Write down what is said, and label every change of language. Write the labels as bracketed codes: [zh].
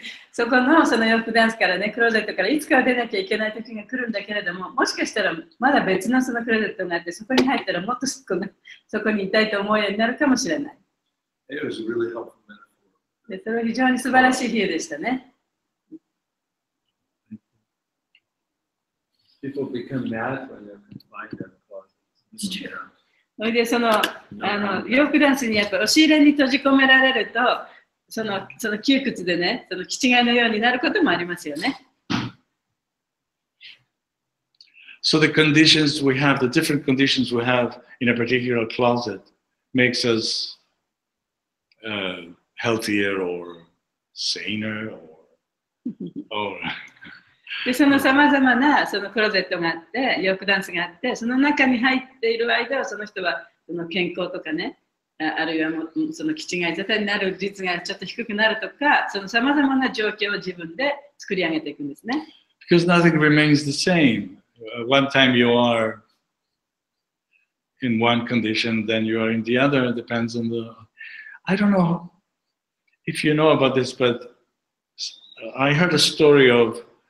[ja] そこのその洋服ダンスからね、クローゼットからいつかは出なきゃいけない時が来るんだけれども、もしかしたらまだ別のそのクローゼットがあって、そこに入ったらもっとそこにいたいと思うようになるかもしれない。 [en] It was a really helpful metaphor. [ja] でそれは非常に素晴らしい比喩でしたね。 [en] People become mad when they're confined in closets. [ja] それで洋服ダンスにやっぱ押し入れに閉じ込められると、その窮屈でね、その気違いのようになることもありますよね。 [en] So the different conditions we have in a particular closet makes us healthier or saner or [ja] でそのさまざまなそのクローゼットがあって、洋服ダンスがあって、その中に入っている間はその人はその健康とかね、あるいはその気違い沙汰になる率がちょっと低くなるとか、そのさまざまな状況を自分で作り上げていくんですね。 [en] Because nothing remains the same. One time you are in one condition, then you are in the other. It depends on I don't know if you know about this, but I heard a story of